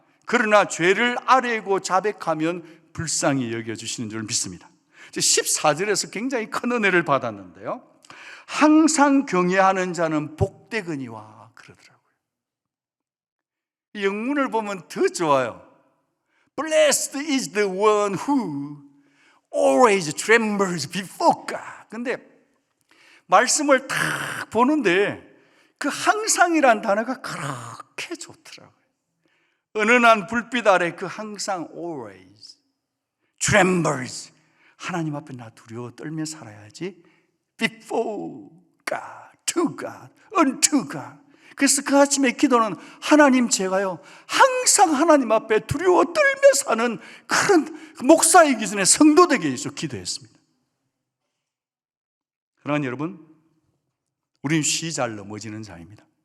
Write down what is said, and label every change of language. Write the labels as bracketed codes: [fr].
[ko] 그러나 죄를 아뢰고 자백하면 불쌍히 여겨주시는 줄 믿습니다. 14절에서 굉장히 큰 은혜를 받았는데요, 항상 경외하는 자는 복되거니와 그러더라고요. 이 영문을 보면 더 좋아요. [en] Blessed is the one who always trembles before God. [ko] 근데 말씀을 딱 보는데 그 항상이란 단어가 그렇게 좋더라고요. 은은한 불빛 아래 그 항상 [en] always trembles. [ko] 하나님 앞에 나 두려워 떨며 살아야지. [en] Before God, to God, unto God. [ko] 그래서 그 아침에 기도는 하나님, 제가요 항상 하나님 앞에 두려워 떨며 사는 그런 목사이기 전에 성도 되게 해서 기도했습니다. 그러나 여러분, 우린 쉬 잘 넘어지는 자입니다.